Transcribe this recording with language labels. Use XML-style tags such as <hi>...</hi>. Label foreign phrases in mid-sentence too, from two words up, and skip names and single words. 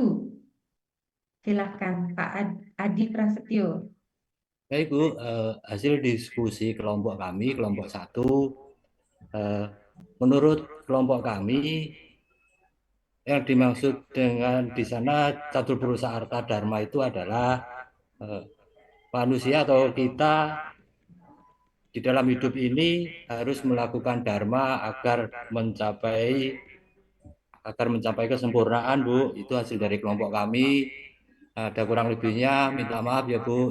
<id>Silahkan Pak Adi Prasetyo. Baik, Bu. Hasil diskusi kelompok kami, kelompok 1, menurut kelompok kami, yang dimaksud dengan di sana catur purusa arta dharma itu adalah manusia atau kita di dalam hidup ini harus melakukan dharma agar mencapai agar mencapai kesempurnaan, Bu. Itu hasil dari kelompok kami. Ada kurang lebihnya, minta maaf ya, Bu.</id>